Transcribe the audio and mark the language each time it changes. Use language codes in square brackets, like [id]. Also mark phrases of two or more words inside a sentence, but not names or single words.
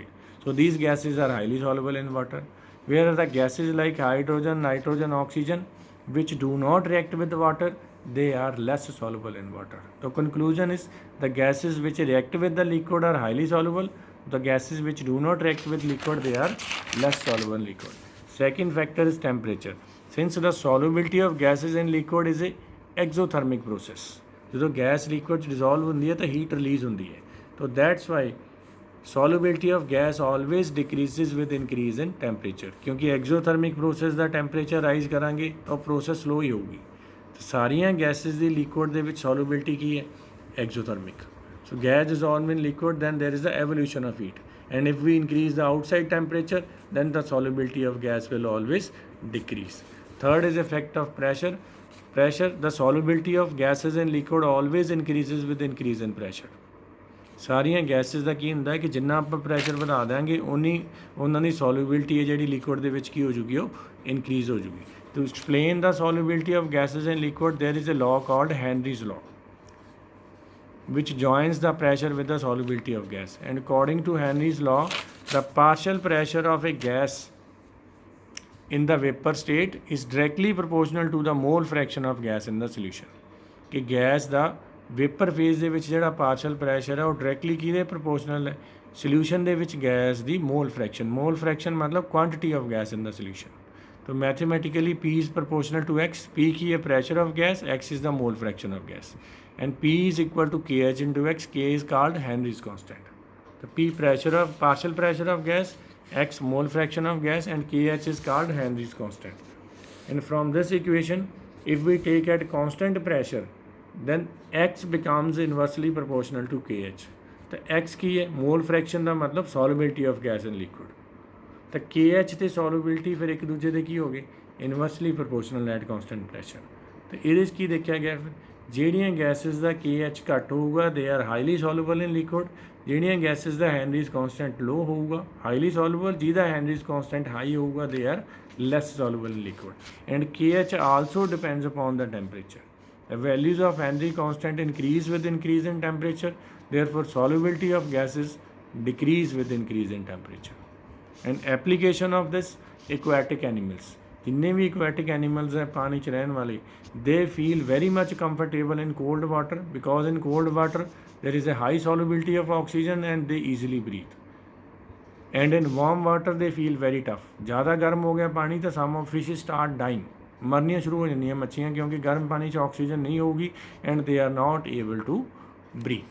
[en] So these gases are highly soluble in water. Whereas the gases like hydrogen, nitrogen, oxygen, which do not react with water, they are less soluble in water. The conclusion is the gases which react with the liquid are highly soluble. The gases which do not react with liquid, they are less soluble in liquid. Second factor is temperature. Since the solubility of gases in liquid is a exothermic process, [pa] ਜਦੋਂ ਗੈਸ ਲਿਕੁਇਡ 'ਚ ਡਿਜ਼ੋਲਵ ਹੁੰਦੀ ਹੈ ਤਾਂ [en] heat release [pa] ਹੁੰਦੀ ਹੈ, ਤਾਂ [en] that's why solubility of gas always decreases with increase in temperature. [pa] क्योंकि [en] exothermic process [pa] ਦਾ [en] temperature rise [pa] ਕਰਾਂਗੇ ਤਾਂ [en] process slow [pa] ਹੀ ਹੋਊਗੀ. ਸਾਰੀਆਂ gases ਦੀ liquid ਦੇ ਵਿੱਚ solubility ਕੀ ਹੈ? [en] Exothermic. So gas dissolved in liquid, then there is the evolution of heat, and if we increase the outside temperature, then the solubility of gas will always decrease. Third is effect of pressure. The solubility of gases in liquid always increases with increase in pressure. [pa] ਸਾਰੀਆਂ ਗੈਸਿਸ ਦਾ ਕੀ ਹੁੰਦਾ ਹੈ ਕਿ ਜਿੰਨਾ ਆਪਾਂ ਪ੍ਰੈਸ਼ਰ ਵਧਾ ਦਿਆਂਗੇ ਉਹਨਾਂ ਦੀ ਸੋਲਿਬਿਲਿਟੀ ਹੈ ਜਿਹੜੀ ਲਿਕੁਇਡ ਦੇ ਵਿੱਚ ਕੀ ਹੋ ਜੂਗੀ, ਉਹ ਇਨਕਰੀਜ਼ ਹੋ ਜੂਗੀ. [en] to explain the solubility of gases in liquid, there is a law called Henry's law, which joins the pressure with the solubility of gas. And according to Henry's law, the partial pressure of a gas in the vapor state is directly proportional to the mole fraction of gas in the solution. [pa] कि गैस ਦਾ [en] vapor phase [pa] ਦੇ ਵਿੱਚ ਜਿਹੜਾ [en] partial pressure [pa] ਹੈ ਉਹ ਡਾਇਰੈਕਟਲੀ ਕਿਹਦੇ ਪ੍ਰੋਪੋਰਸ਼ਨਲ ਹੈ? ਸੋਲਿਊਸ਼ਨ ਦੇ ਵਿੱਚ ਗੈਸ ਦੀ [en] mole fraction [pa] ਮਤਲਬ [en] quantity of gas in the solution. तो मैथमेटिकली P is proportional to X. P [hi] की है [en] pressure of gas, X is the mole fraction of gas, and P is equal to KH into X. K is called Henry's constant. The P pressure of partial pressure of gas, X mole fraction of gas, and KH is called Henry's constant. And from this equation, if we take at constant pressure, then X becomes inversely proportional to KH. [hi] तो X की है [en] mole fraction [hi] का मतलब [en] solubility of gas in liquid. [pa] तो KH ਤੇ ਸੋਲਿਬਿਲਿਟੀ ਫਿਰ ਇੱਕ ਦੂਜੇ ਦੇ ਕੀ ਹੋ ਗਏ? [en] inversely proportional at constant pressure. [pa] ਤੇ ਇਹਦੇ 'ਚ ਕੀ ਦੇਖਿਆ ਗਿਆ? ਫਿਰ ਜਿਹੜੀਆਂ ਗੈਸਿਸ ਦਾ KH ਘੱਟ ਹੋਊਗਾ [en] they are highly soluble in liquid, [pa] ਜਿਹੜੀਆਂ ਗੈਸਿਸ ਦਾ [en] Henry's constant low [pa] ਹੋਊਗਾ [en] highly soluble, [pa] ਜਿਹਦਾ [en] Henry's constant high [pa] ਹੋਊਗਾ [en] they are less soluble in liquid. And KH also depends upon the temperature. The values of Henry constant increase with increase in temperature, therefore solubility of gases decrease with increase in temperature. And application of this, aquatic animals, [hi] जिन्ने भी [en] aquatic animals [hi] हैं पानी च रहने वाले, [en] they feel very much comfortable in cold water, because in cold water there is a high solubility of oxygen and they easily breathe. And in warm water they feel very tough. [hi] ज़्यादा गर्म हो गया पानी तो [en] some of fishes start dying, [hi] मरनियाँ शुरू हो जानियाँ मच्छियाँ, क्योंकि गर्म पानी च ऑक्सीजन नहीं होगी [en] and they are not able to breathe.